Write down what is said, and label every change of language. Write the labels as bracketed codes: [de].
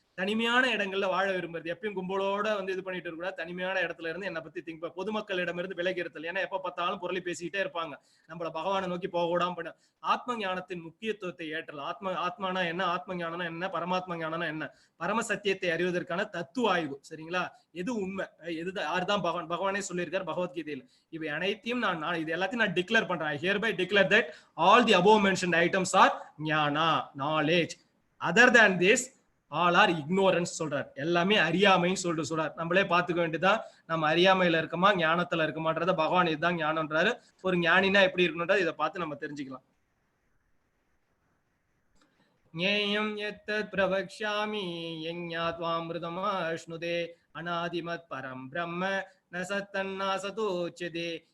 [ta] தனிமையான இடங்கள்ல வாழ விரும்புறது, எப்பயும் கும்பலோட வந்து இது பண்ணிட்டு இருக்க, தனிமையான இடத்துல இருந்து என்னை பத்தி திங்க், பொதுமக்களிடமிருந்து விலகி இருத்தல். ஏன்னா எப்ப பார்த்தாலும் பொருளை பேசிக்கிட்டே இருப்பாங்க, நம்மள பகவானை நோக்கி போக விடாம பண்ண. ஆத்ம ஞானத்தின் முக்கியத்துவத்தை ஏற்றல். ஆத்மானா என்ன, ஆத்ம ஞானம்னா என்ன, பரமாத்ம ஞானம்னா என்ன, பரம சத்தியத்தை அறிவதற்கான தத்துவ ஆய்வு, சரிங்களா? எது உண்மை, எது யார்தான் பகவான், பகவானே சொல்லியிருக்காரு பகவத்கீதையில். இவை அனைத்தையும் நான் இது எல்லாத்தையும் நான் டிக்ளேர் பண்றேன். [en] I hereby declare that all the above mentioned items are ஞானா, knowledge. Other than this all are ignorance [ta] சொல்றார். எல்லாமே அறியாமைன்னு சொல்றார். நம்மளே பார்த்துக்க வேண்டியதா, நம்ம அறியாமையில இருக்கமா ஞானத்துல இருக்கமான்றத பகவான் இதுதான் ஞானம்ன்றாரு. ஒரு ஞானினா எப்படி இருக்கணும்ன்றத இதை பார்த்து நம்ம தெரிஞ்சுக்கலாம். [sa] ஞேயம் யத்தத் பிரவக்ஷ்யாமி யஞாத்வாமிருதமாஷ்ணுதே அநாதிமத் பரம் பிரம்ம ந சத்தன்னாசதோச்யதே.